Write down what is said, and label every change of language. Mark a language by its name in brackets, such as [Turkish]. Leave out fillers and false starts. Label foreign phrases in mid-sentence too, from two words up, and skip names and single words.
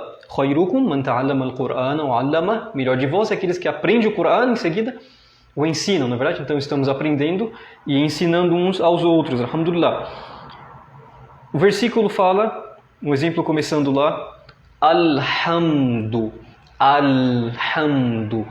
[Arabic] خيركم من تعلم القرآن وعلمه. [Portuguese] Melhor de vós é aqueles que aprendem o Qur'an em seguida o ensinam, na verdade? Então estamos aprendendo e ensinando uns aos outros, alhamdulillah. O versículo fala, um exemplo começando lá, [Arabic] الحمد الحمد.